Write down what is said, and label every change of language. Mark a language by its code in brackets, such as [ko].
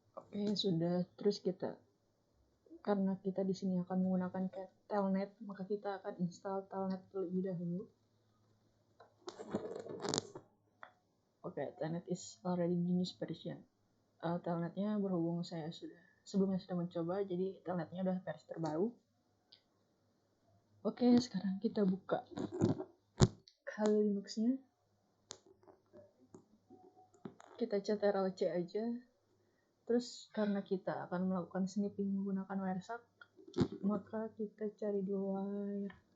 [id] Oke, sudah. Terus kita, karena kita di sini akan menggunakan telnet, maka kita akan install telnet terlebih dahulu. [en] Oke, telnet is already the newest version. [id] Telnetnya berhubung saya sebelumnya sudah mencoba, jadi telnetnya udah versi terbaru. Oke, sekarang kita buka Kali Linuxnya. Kita ctrl-c aja. Terus karena kita akan melakukan snipping menggunakan Wireshark, maka kita cari dulu Wireshark.